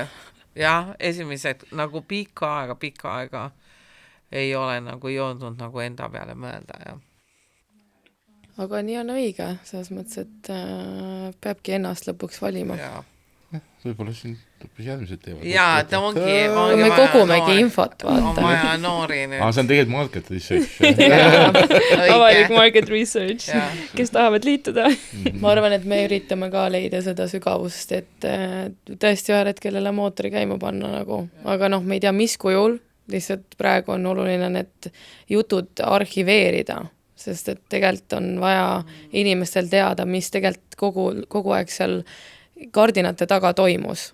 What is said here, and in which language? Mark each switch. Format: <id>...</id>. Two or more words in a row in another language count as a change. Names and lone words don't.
<et>Ja, esimesed nagu pikka aega ei ole nagu jõudnud nagu enda peale mõelda. Ja. Aga nii on õige, selles mõttes, et peabki ennast lõpuks valima. Võib-olla siin järgmised teevad. Jaa, ta ongi me kogumegi infot, vaata. On vaja noori nüüd. See on tegelikult</et> <en>market research.</en> <et>Avalik</et> <en>market research,</en> <et>kes tahavad liituda. Ma arvan, et me üritame ka leida seda sügavust, et tõesti ühel hetkel jälle mootori käima panna nagu. Aga me ei tea, mis kujul, lihtsalt praegu on oluline need jutud arhiveerida, sest et tegelikult on vaja inimestel teada, mis tegelikult kogu aeg seal kardinate taga toimus.</et>